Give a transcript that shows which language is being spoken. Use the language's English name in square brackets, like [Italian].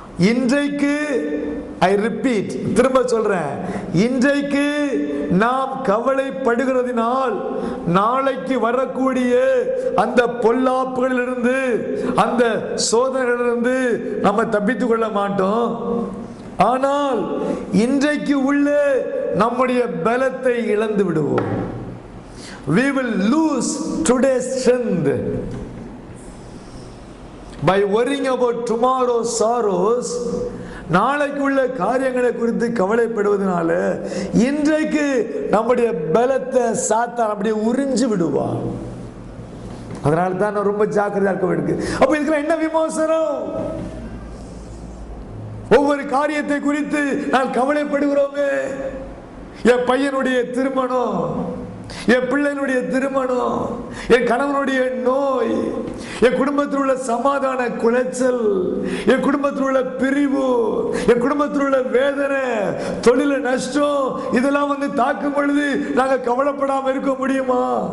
[Tamil] இன்றைக்கு, I repeat, திரும்ப சொல்றேன், இன்றைக்கு நாம் கவலைப்படுகிறதினால் நாளைக்கு வரக்கூடிய அந்த பொல்லாப்புகளிலிருந்து, அந்த சோதனைகளிலிருந்து நம்ம தப்பித்துக் கொள்ள மாட்டோம். ஆனால் இன்றைக்கு உள்ள நம்முடைய பலத்தை இழந்து விடுவோம். [English] We will lose today's strength by worrying about tomorrow's sorrows. [Tamil] நாளைக்கு உள்ள காரியங்களை குறித்து கவலைப்படுவதனால இன்றைக்கு நம்முடைய பலத்தை சாத்தான் அப்படியே உறிஞ்சு விடுவான். அதனால தான் நான் ரொம்ப ஜாக்கிரதையா இருக்க வேண்டியது. அப்ப இதுல என்ன விமோசனம்? ஒவ்வொரு காரியத்தை குறித்து நான் கவலைப்படுகிறோமே. என் பையனுடைய திருமணம், என் பிள்ளைனுடைய திருமணம், என் கணவனுடைய நோய், என் குடும்பத்தில் உள்ள சமாதான குலைச்சல், என் குடும்பத்தில் உள்ள பிரிவு, என் குடும்பத்தில் உள்ள வேதனை, தொழில நஷ்டம், இதெல்லாம் வந்து தாக்கும் பொழுது நாங்கள் கவலைப்படாமல் இருக்க முடியுமா?